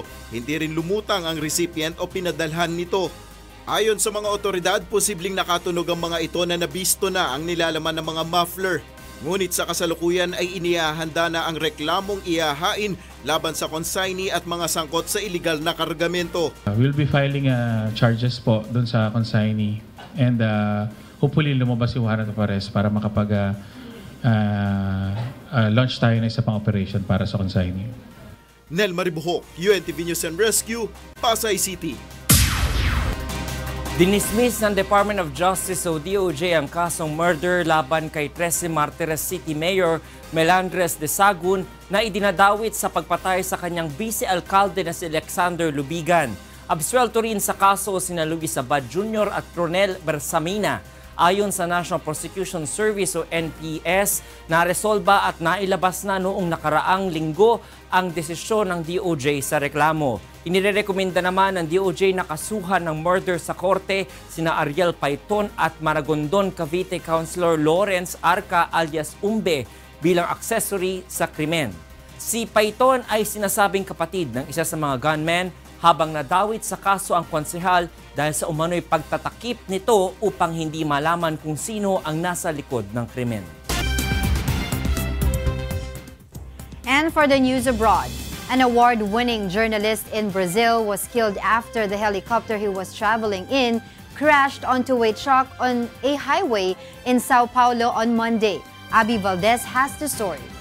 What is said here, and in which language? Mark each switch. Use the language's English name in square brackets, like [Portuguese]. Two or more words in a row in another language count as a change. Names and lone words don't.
[Filipino] Hindi rin lumutang ang recipient o pinadalhan nito. Ayon sa mga otoridad, posibleng nakatunog ang mga ito na nabisto na ang nilalaman ng mga muffler. Ngunit sa kasalukuyan ay inihahanda na ang reklamong ihahain laban sa consignee at mga sangkot sa iligal na kargamento. [English] We'll be filing charges [Filipino] po doon sa consignee [English] and hopefully [Filipino] lumabas yung [English] warrant of arrest [Filipino] para launch tayo ng isa pang operation para sa consignee. Nel Maribuhok, UNTV News and Rescue, Pasay City. Dinismiss ng Department of Justice o DOJ ang kasong murder laban kay 13 Martires City Mayor Melandres de Sagun na idinadawit sa pagpatay sa kanyang vice-alkalde na si Alexander Lubigan. Absuelto rin sa kaso sina Luis Abad Jr. at Ronel Bersamina. Ayon sa National Prosecution Service o NPS, naresolba at nailabas na noong nakaraang linggo ang desisyon ng DOJ sa reklamo. Inirekomenda naman ng DOJ na kasuhan ng murder sa korte sina Ariel Paiton at Maragondon Cavite Councilor Lawrence Arca alias Umbe bilang accessory sa krimen. Si Paiton ay sinasabing kapatid ng isa sa mga gunmen habang nadawit sa kaso ang konsehal dahil sa umano'y pagtatakip nito upang hindi malaman kung sino ang nasa likod ng krimen. [English] And for the news abroad, an award-winning journalist in Brazil was killed after the helicopter he was traveling in crashed onto a truck on a highway in Sao Paulo on Monday. Abby Valdez has the story.